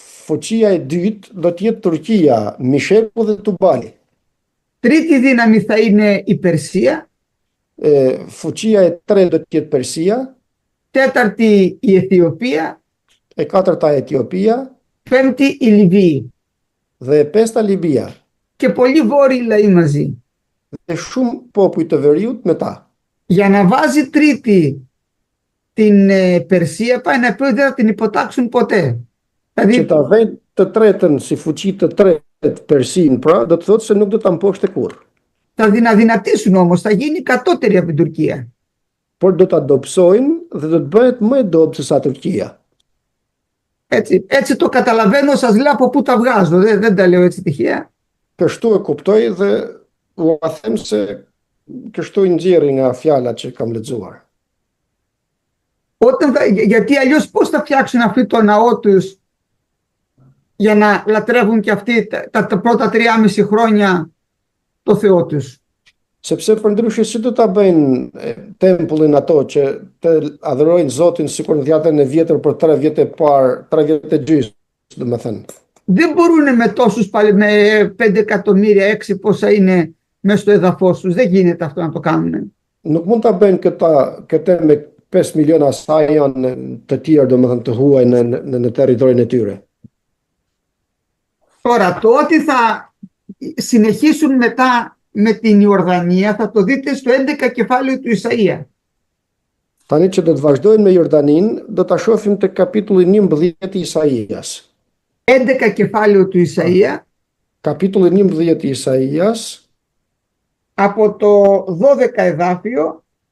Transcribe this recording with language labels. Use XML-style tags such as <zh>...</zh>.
<sq>Fuqia e dytë do të jetë Turqia, Misheku dhe Tubali.</sq> <el>Τρίτη δύναμη θα είναι η Περσία.</el> <sq>Fuqia e tretë do të jetë Persia,</sq> <el>Τέταρτη η Αιθιοπία.</el> <sq>e katërta Etiopia</sq> <el>Πέμπτη η Λιβύη.</el> <sq>dhe e pesta Libia.</sq> <el>Και πολλοί βόρειοι λαοί μαζί.</el> <sq>Dhe shumë popull të veriut me ta.</sq> <el>Για να βάζει τρίτη την Περσία πάει να πει ότι δεν θα την υποτάξουν ποτέ.</el> <sq>Që</sq> <el>Δηλαδή</el> <sq>ta vend të tretën si fuqi të tretë Persin, pra do të thotë se nuk do ta mposhte kurrë.</sq> <el>θα την αδυνατήσουν όμως, θα γίνει κατώτερη από την Τουρκία.</el> <sq>Por do ta dobësojnë dhe do të bëhet më e dobët se sa Turqia.</sq> <el>Έτσι το καταλαβαίνω, σας λέω από πού τα βγάζω, δεν τα λέω έτσι τυχαία.</el> <sq>Kështu e kuptoj dhe u a them se kështu i nxjerri nga fjalat që kam lexuar.</sq> <el>Γιατί αλλιώς πώς θα φτιάξουν αυτοί το ναό τους για να λατρεύουν και αυτοί τα πρώτα 3,5 χρόνια το Θεό τους.</el> <sq>Sepse përndryshe si do ta bëjnë tempullin ato që të adhurojnë Zotin sikur në dhjetën e vjetër për 3 vjet e parë, 3 vjet e gjysmë, domethënë.</sq> <el>Δεν μπορούν με τόσους πάλι, με 5 εκατομμύρια, 6 πόσα είναι μέσα στο εδαφός τους. Δεν γίνεται αυτό να το κάνουν.</el> <sq>Nuk mund ta bëjnë këtë me 5 miliona sa janë të tjerë domethënë të huaj në territorin e tyre.</sq> <el>Τώρα, το ότι θα συνεχίσουν μετά με την Ιορδανία θα το δείτε στο 11 κεφάλαιο του Ισαΐα.</el> <sq>Tani që do të vazhdojnë me Jordanin, do ta shohim te kapitulli 11 i Isaias.</sq> <el>11 κεφάλαιο του Ισαΐα,</el> <sq>Kapitulli 11 i Isaias,</sq> <el>από το 12 εδάφιο</el>